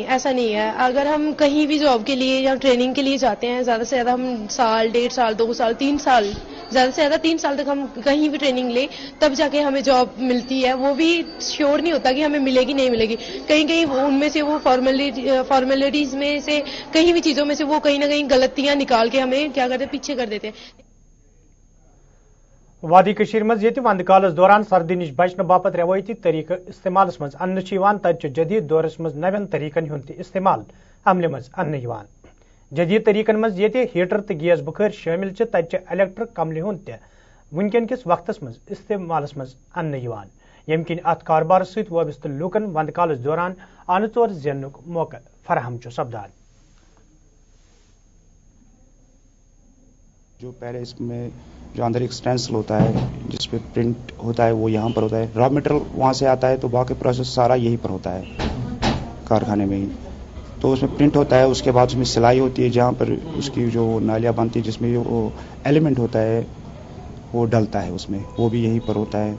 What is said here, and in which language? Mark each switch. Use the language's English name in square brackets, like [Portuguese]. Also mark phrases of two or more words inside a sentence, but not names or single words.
[Hindi] ऐसा नहीं है, अगर हम कहीं भी जॉब के लिए या ट्रेनिंग के लिए जाते हैं, ज्यादा से ज्यादा हम साल, 1.5 साल, 2 साल, 3 साल, ज्यादा से ज्यादा 3 साल तक हम कहीं भी ट्रेनिंग ले तब जाके हमें जॉब मिलती है। वो भी श्योर नहीं होता कि हमें मिलेगी नहीं मिलेगी। कहीं उनमें से वो फॉर्मेलिटीज में से, कहीं भी चीजों में से वो कहीं ना कहीं गलतियां निकाल के हमें क्या करते, पीछे कर देते हैं। [Kashmiri] वादी कशीर मज ये वंद कालस दौरान सर्दी निश बचने बापत रवायती तरीक इस्तेमाल मज अन्न तत जदीद दौरस मज नवन तरीकन हुंद इस्तेमाल अमल मज अन्न। जदीद तरीकन मज ये हीटर तो गैस बुखार शामिल तत इलेक्ट्रिक कमल हुंद वनकन किस वक्त मज इस्तेमाल मज अन्न यम किन अत कारोबार सत वाबस्त लूकन वंद कालस दौरान अनचोर जेनुक मौका फराहम सपदान। [Hindi] जो पहले इसमें जो अंदर एक स्टेंसिल होता है जिसपे प्रिंट होता है वो यहाँ पर होता है, [English] raw material [Hindi] वहाँ से आता है, तो बाकी प्रोसेस सारा यहीं पर होता है कारखाने में ही। तो उसमें प्रिंट होता है, उसके बाद उसमें सिलाई होती है, जहाँ पर उसकी जो नालियाँ बनती है जिसमें वो एलिमेंट होता है वो डलता है उसमें, वो भी यहीं पर होता है।